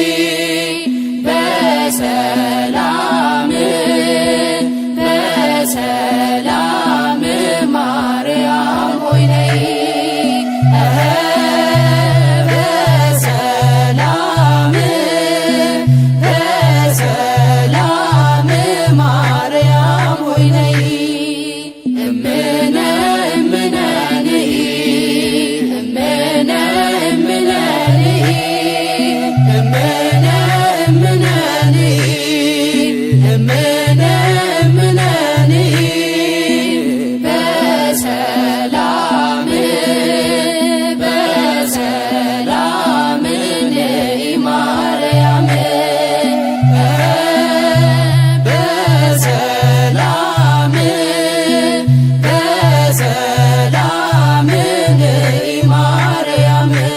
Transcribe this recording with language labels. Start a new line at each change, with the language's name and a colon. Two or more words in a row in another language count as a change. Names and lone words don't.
Amharic: በሰላም በሰላም ማርያም ሆይ ነይ በሰላም በሰላም ማርያም ሆይ ነይ
Geez: እምነ እምነ ንኢ እምነ እምነ ንኢ እምነ እምነ ንኢ እምነ እምነ ንኢ በሰላም በሰላም ንኢ ማርያም በሰላም በሰላም ንኢ ማርያም